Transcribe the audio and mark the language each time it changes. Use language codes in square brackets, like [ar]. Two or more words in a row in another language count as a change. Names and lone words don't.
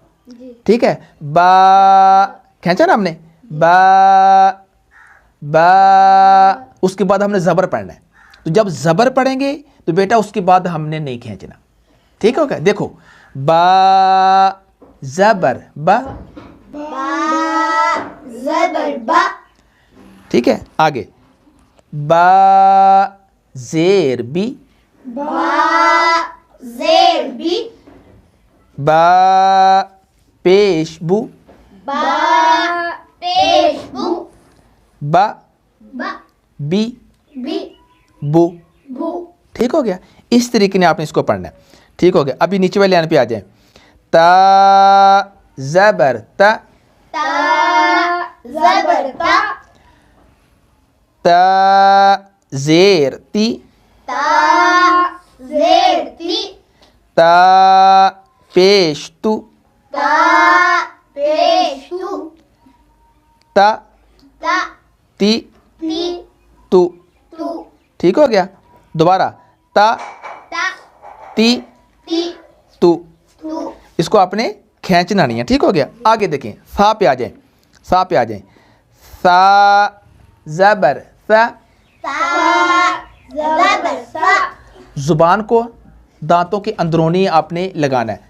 [ur] ٹھیک ہے, با کھینچا نا ہم نے, با با, اس کے بعد ہم نے زبر پڑھنا ہے. تو جب زبر پڑھیں گے تو بیٹا اس کے بعد ہم نے نہیں کھینچنا. ٹھیک ہوگا. دیکھو با زبر با, ٹھیک ہے. آگے با زیر بی, با پیش بو, با بی بو. ٹھیک ہو گیا. اس طریقے نے آپ نے اس کو پڑھنا ہے. ٹھیک ہو گیا. ابھی نیچے والے آنے پہ آ جائیں. تا زبر تا, تا زیر تی, تا زیر تی تا پیش تو تا پیش تو تا تا تی تی تو. تو ٹھیک ہو گیا. دوبارہ تا تا تی تی تو. تو اس کو آپ نے کھینچنا نہیں ہے. ٹھیک ہو گیا. آگے دیکھیں, سا پہ آ جائیں, سا پہ آ جائیں. سا زبر سا, سا زبر سا زبان کو دانتوں کے اندرونی آپ نے لگانا ہے.